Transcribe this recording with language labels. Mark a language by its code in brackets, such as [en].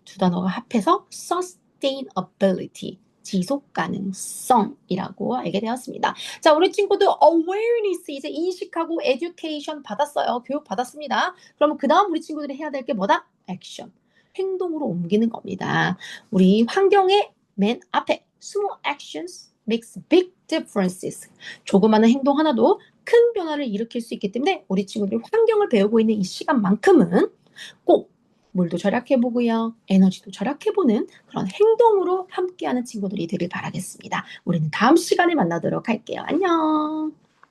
[ko] 두 단어가 합해서 sustainability. 지속 가능성이라고 알게 되었습니다. 자, 우리 친구들 awareness 이제 인식하고 education 받았어요. 교육 받았습니다. 그러면 그 다음 우리 친구들이 해야 될 게 뭐다? [en] action. [ko] 행동으로 옮기는 겁니다. 우리 환경의 맨 앞에 [en] small actions makes big differences. [ko] 조그마한 행동 하나도 큰 변화를 일으킬 수 있기 때문에 우리 친구들이 환경을 배우고 있는 이 시간만큼은 꼭 물도 절약해보고요. 에너지도 절약해보는 그런 행동으로 함께하는 친구들이 되길 바라겠습니다. 우리는 다음 시간에 만나도록 할게요. 안녕.